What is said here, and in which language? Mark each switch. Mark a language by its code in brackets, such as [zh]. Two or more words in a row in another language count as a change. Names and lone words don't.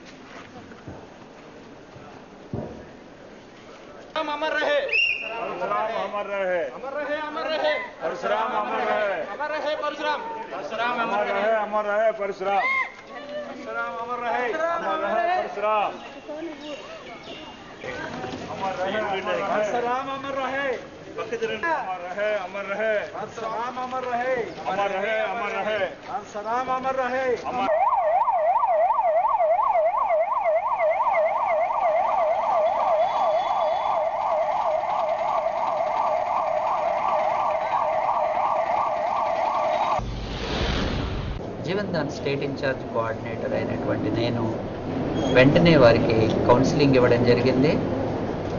[hi] अमर रहे, अमर रहे, अमर रहे, अमर रहे, परशुराम अमर रहे, अमर रहे परशुराम, परशुराम अमर रहे, अमर रहे परशुराम, परशुराम अमर रहे, अमर रहे परशुराम, अमर रहे, परशुराम अमर रहे, अमर रहे, अमर रहे, परशुराम अमर रहे, अमर रहे, अमर रहे, परशुराम अमर रहे, अमर [te] జీవన్ దాన్ [en] State In-charge Coordinator [te] అయినటువంటి నేను వెంటనే వారికి కౌన్సిలింగ్ ఇవ్వడం జరిగింది.